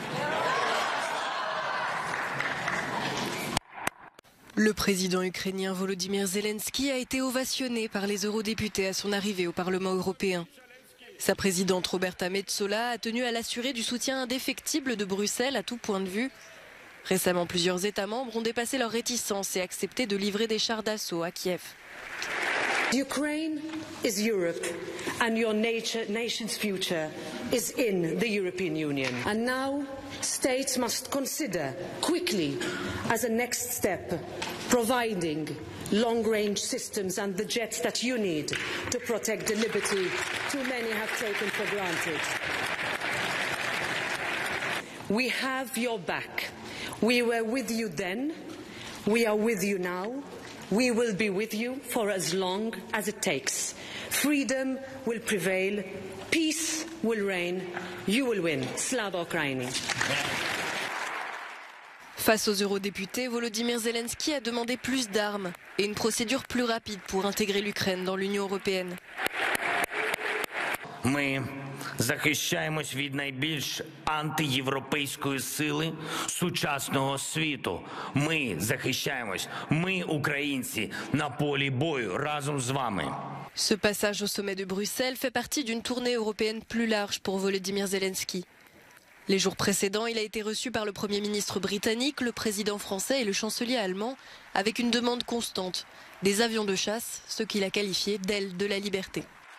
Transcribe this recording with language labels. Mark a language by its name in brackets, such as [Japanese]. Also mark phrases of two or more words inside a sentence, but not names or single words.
[French] Le président ukrainien Volodymyr Zelensky a été ovationné par les eurodéputés à son arrivée au Parlement européen. Sa présidente Roberta Metsola a tenu à l'assurer du soutien indéfectible de Bruxelles à tout point de vue. Récemment, plusieurs États membres ont dépassé leurs réticences et accepté de livrer des chars d'assaut à Kiev. [English] Ukraine is Europe, and your nation's future is in the European Union. And now, states must consider quickly, as a next step, providing long-range systems and the jets that you need to protect the liberty too many have taken for granted. We have your back. We were with you then. We are with you now. We will be with you for as long as it takes. Freedom will prevail. Peace will reign. You will win. [Ukrainian] Слава Україні. [French] Face aux eurodéputés, Volodymyr Zelensky a demandé plus d'armes et une procédure plus rapide pour intégrer l'Ukraine dans l'Union européenne. [Ukrainian] Ми захищаємось від найбільш антиєвропейської сили сучасного світу. Ми захищаємось, ми, українці, на полі бою разом з вами. [French] Ce passage au sommet de Bruxelles fait partie d'une tournée européenne plus large pour Volodymyr Zelensky. Les jours précédents, il a été reçu par le Premier ministre britannique, le président français et le chancelier allemand avec une demande constante, des avions de chasse, ce qu'il a qualifié d'aile de la liberté.